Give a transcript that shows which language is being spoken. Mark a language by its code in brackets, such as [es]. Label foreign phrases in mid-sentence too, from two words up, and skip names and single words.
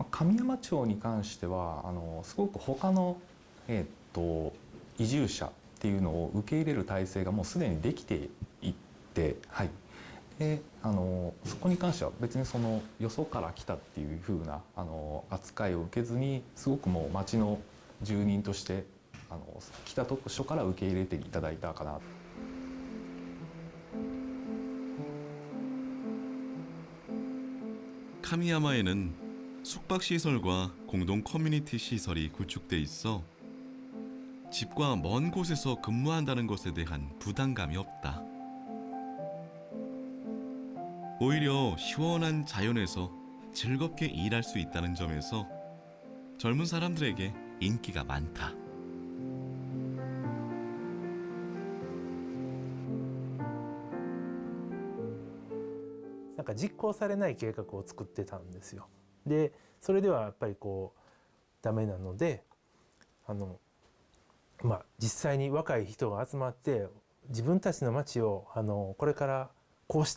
[ja] 神山町に関してはすごく他の移住者っていうのを受け入れる体制がもうすでにできていて、はい、でそこに関しては別にそのよそから来たっていう風な扱いを受けずにすごくもう町の住人として来た当初から受け入れていただいたかな。 [ko] 카미야마에는 숙박시설과 공동 커뮤니티 시설이 구축돼 있어 집과 먼 곳에서 근무한다는 것에 대한 부담감이 없다. 오히려 시원한 자연에서 즐겁게 일할 수 있다는 점에서 젊은 사람들에게 인기가 많다. [ja] なんか実行されない計画を作ってたんですよ。でそれではやっぱりこうダメなので実際に若い人が集まって自分たちの町をこれからこうした